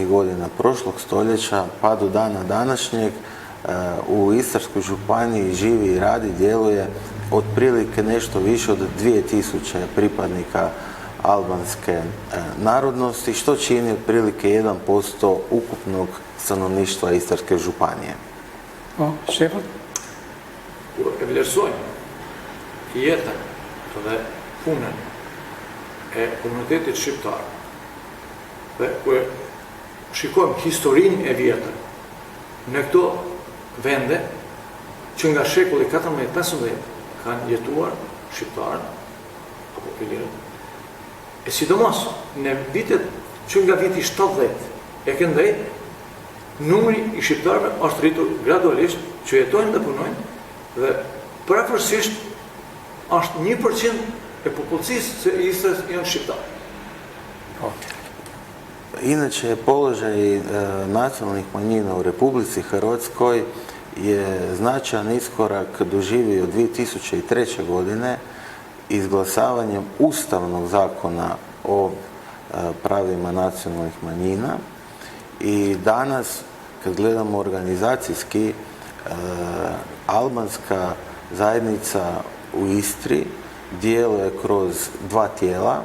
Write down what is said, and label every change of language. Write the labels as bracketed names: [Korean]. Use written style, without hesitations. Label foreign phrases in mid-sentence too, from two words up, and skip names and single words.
[Croatian] godina prošlog stoljeća pa do dana današnjeg u Istarskoj županiji živi i radi, djeluje otprilike nešto više od 2000 pripadnika albanske narodnosti, što čini otprilike 1% ukupnog stanovništva Istarske županije. Stefan? [Albanian] E vlerësojmë jetën dhe punën e komunitetit shqiptar dhe kur shikojmë historinë e vjetër në këto vende që nga shekulli 14-15 kanë jetuar shqiptarë apo ilirët. E sidomos në vitet që nga viti 70 e këndej, numri i shqiptarëve është rritur gradualisht që jetojnë dhe punojnë dhe përafërsisht është 1% e popullsisë se Istres janë shqiptarë. [Croatian] Inače, položaj nacionalnih manjina u Republici Hrvatskoj je značajan iskorak doživio 2003. godine izglasavanjem Ustavnog zakona o pravima nacionalnih manjina i danas, kad gledamo organizacijski, albanska zajednica u Istri djeluje kroz dva tijela.